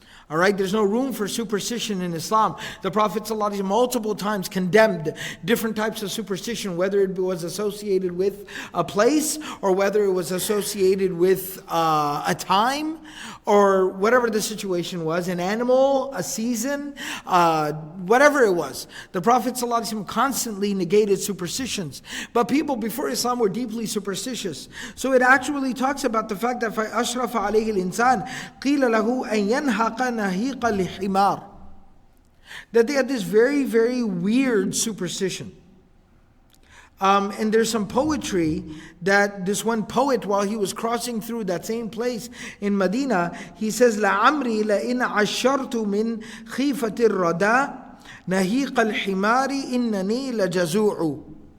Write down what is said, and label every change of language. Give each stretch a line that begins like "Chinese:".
English: All right, there's no room for superstition in Islam. The Prophet ﷺ multiple times condemned different types of superstition, whether it was associated with a place or whether it was associated with a time or whatever the situation was, an animal, a season, whatever it was. The Prophet ﷺ constantly negated superstitions. But people before Islam were deeply superstitious. So it actually talks about the fact that
Arabic: فَأَشْرَفَ عَلَيْهِ الْإِنسَانِ قِيلَ لَهُ أَن يَنْحَقَ نَهِيقَ الْحِمَارِ.
English: That they had this very, very weird superstition. And there's some poetry that this one poet, while he was crossing through that same place in Medina, he says,
Arabic: لَعَمْرِي لَإِنْ عَشَّرْتُ مِنْ خِيفَةِ الرَّدَى نَهِيقَ الْحِمَارِ إِنَّنِي لَجَزُوعُ.